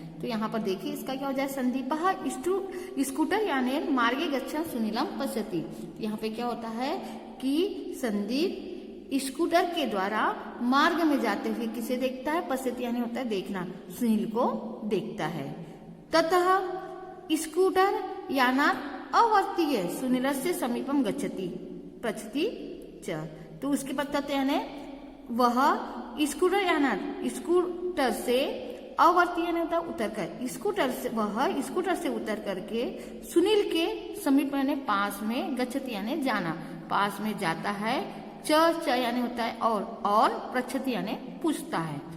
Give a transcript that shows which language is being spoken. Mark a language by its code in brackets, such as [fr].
[hi] तो यहाँ पर देखिए इसका क्या हो जाए, [sa] संदीपः स्कूटर यानी मार्गे गच्छन सुनीलम पश्यति। [hi] यहाँ पे क्या होता है कि संदीप स्कूटर के द्वारा मार्ग में जाते हुए किसे देखता है, पश्यति यानी होता है देखना, सुनील को देखता है। [sa] ततः स्कूटर यानात् अवर्तीय सुनीलस्य समीपम गच्छति पृच्छति च। [hi] तो उसके बाद तत् यानी वह स्कूटर यानात् स्कूटर से अवर्तीय यानी होता उतर कर, स्कूटर से वह स्कूटर से उतर करके सुनील के समीप यानी पास में, गच्छति यानी जाना, पास में जाता है। च यानी होता है और पृच्छति यानी पूछता है।